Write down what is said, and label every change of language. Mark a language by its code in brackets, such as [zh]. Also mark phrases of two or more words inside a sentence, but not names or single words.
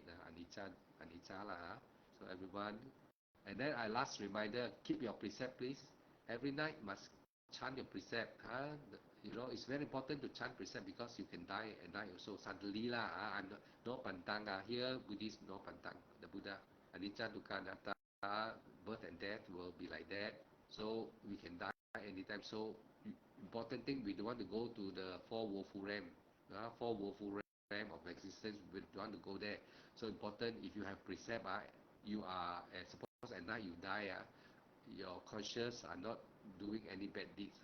[en] Anicca lah. So everyone. And then last reminder, keep your precept, please. Every night must chant your precept. It's very important to chant precept, because you can die at night also suddenly lah. I'm no pantang. Here Buddhist no pantang. The Buddha, [pi] anicca, dukkha, anatta, [en] birth and death will be like that. So we can die anytime. So important thing, we don't want to go to the four woeful realm. Four woeful realm of existence. We don't want to go there. So important, if you have precept, you are suppose at night you die, your conscious are not doing any bad deeds.